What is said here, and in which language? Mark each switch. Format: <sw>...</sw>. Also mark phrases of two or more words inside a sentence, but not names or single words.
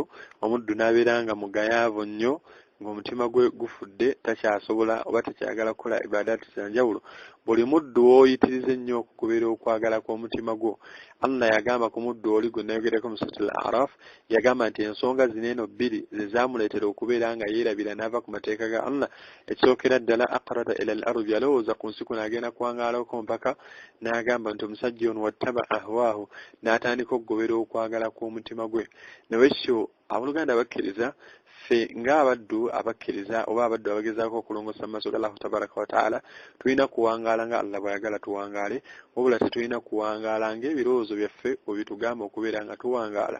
<lg>Omuddu n'abeera nga mugayaavu nnyo, ng'omutima gwe gufudde, takyasobola oba takyagala kukola ibadati za njawulo. Buli muddu w'oyitiriza ennyo okugoberera okwagala kw'omutima gwo, Allah yagamba ku muddu oli gwe nayogerako mu Suratul A'raf, yagamba nti ensonga zino eno bbiri ze zaamuleetera okubeera nga yeerabira n'ava ku mateeka ga Allah. Ekisookera ddala</lg> <ar>أقرد إلى الأرض,</ar> <lg>yalowooza ku nsi kuno agenda kuwangaalako mpaka n'agamba nti omusajja ono</lg> <ar>واتبع هواه,</ar> <lg>n'atandika okugobera okwagala kw'omutima gwe. Nawekyo abooluganda bakkiriza, ffe ng'abaddu abakkiriza oba abaddu abagezaako okulongoosa mu maaso ga Allah</lg> <ar>تبارك وتعالى,</ar> <lg>tulina kuwangaala nga Allah bw'ayagala tuwangaale, wabula tetulina kuwangaala ng'ebirowoozo byaffe bwe bitugamba okubeera nga tuwangaala.</lg>